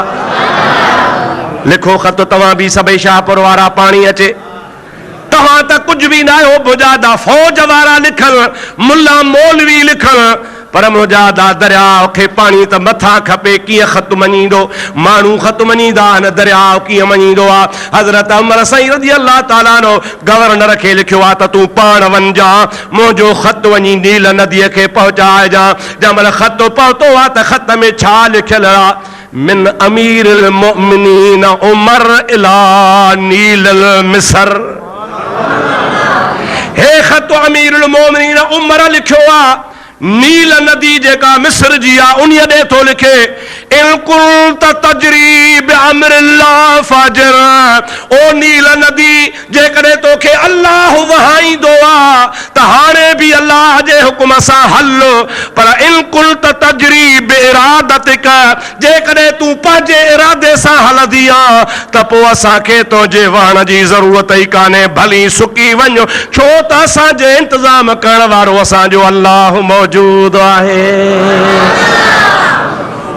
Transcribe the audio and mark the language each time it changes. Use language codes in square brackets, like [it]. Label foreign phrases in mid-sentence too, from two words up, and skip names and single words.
[sd] लिखो ख़त तव्हां बि सभई शाहपुर वारा पाणी अचे, तव्हां त कुझु बि न आहियो, बुजादा फ़ौज वारा लिखल, मुल्ला मौलवी लिखल, पर मुजादा दरिया खे पाणी त मथां खपे, कीअं ख़त मञींदो? माण्हू ख़त मञींदा आहिनि, दरिया कीअं मञींदो आहे? हज़रत उमर साईं [ar] رضي الله تعالى عنه [sd] गवर्नर खे लिखियो आहे त तूं पाण वञजां, मुंहिंजो ख़त वञी नील नदीअ खे पहुचाइजां। जंहिंमहिल ख़त पहुतो आहे त ख़त में छा लिखियल आहे? [ar] من أمير المؤمنين عمر إلى نيل مصر. [sd] हे ख़त [ar] أمير المؤمنين [sd] उमर लिखियो आहे, नील नदी जेका मिस्र जी आहे उन ॾे थो लिखे [ar] إن كنت تجري بأمر الله فاجر. [sd] ओ नील नदी जेकॾहिं तोखे अल्लाह वहाईंदो आहे त हाणे बि अल्लाह जे हुकुम सां हल, पर [ar] إن كنت تجري بإرادتك, [sd] जेकॾहिं तूं पंहिंजे इरादे सां हलंदी आहे त पोइ असांखे तुंहिंजे वहण जी ज़रूरत ई कान्हे, भली सुकी वञो, छो त असांजे इंतज़ाम करण वारो असांजो अल्लाह मौजूद आहे।